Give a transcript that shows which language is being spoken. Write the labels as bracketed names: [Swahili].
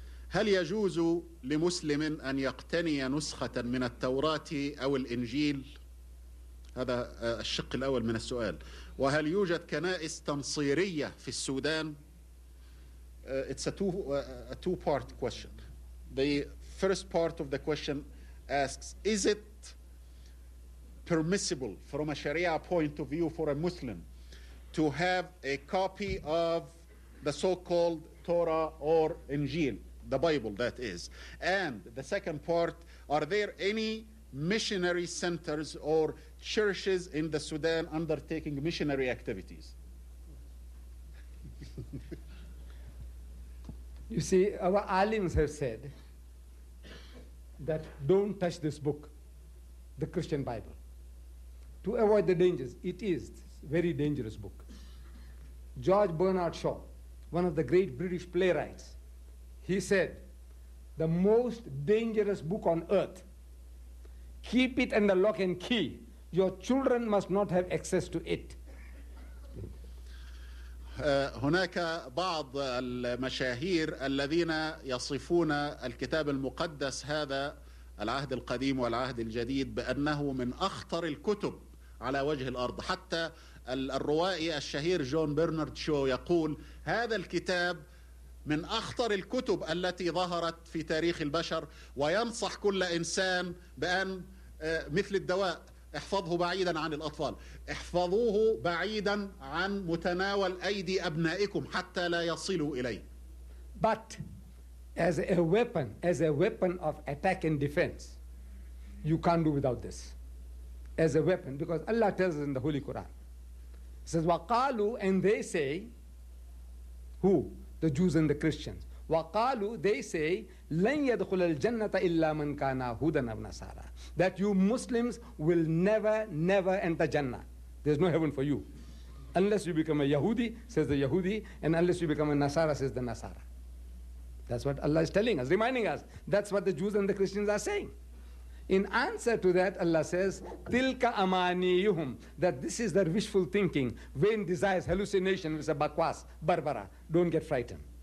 [Arabic] هل يجوز لمسلم أن يقتني نسخة من التوراة أو الإنجيل؟ هذا الشق الأول من السؤال. وهل يوجد كنائس تنصيرية في السودان؟ [English] It's a two-part question. The first part of the question asks, is it permissible from a Sharia point of view for a Muslim to have a copy of the so-called Torah or Injil, the Bible that is? And the second part, are there any missionary centers or churches in the Sudan undertaking missionary activities? You see, our alims have said that don't touch this book, the Christian Bible, to avoid the dangers. It is a very dangerous book. George Bernard Shaw, one of the great British playwrights, he said, the most dangerous book on earth, keep it under lock and key. Your children must not have access to it. [Arabic] هناك بعض المشاهير الذين يصفون الكتاب المقدس هذا العهد القديم والعهد الجديد بأنه من أخطر الكتب على وجه الأرض. حتى الروائي الشهير جون برنارد شو يقول هذا الكتاب من أخطر الكتب التي ظهرت في تاريخ البشر، وينصح كل إنسان بأن مثل الدواء احفظه بعيدا عن الأطفال، احفظوه بعيدا عن متناول أيدي أبنائكم حتى لا يصلوا إليه. [English] But as a weapon of attack and defense, you can't do without this. As a weapon, because Allah tells us in the Holy Quran, He says, [Arabic] وَقَالُوا, [English] and they say, who? The Jews and the Christians. [Arabic] وَقَالُوا, [English] they say, [Arabic] لَنْ يَدْخُلَ الْجَنَّةَ إِلَّا مَنْ كَانَ هُودًا أَوْ نَصَارَى. [English] That you Muslims will never, never enter Jannah. There's no heaven for you. Unless you become a Yahudi, says the Yahudi, and unless you become a Nasara, says the Nasara. That's what Allah is telling us, reminding us. That's what the Jews and the Christians are saying. In answer to that, Allah says, [Arabic] Tilka amaniyuhum, [English] that this is their wishful thinking, vain desires, hallucination, which is a bakwas, barbara. Don't get frightened.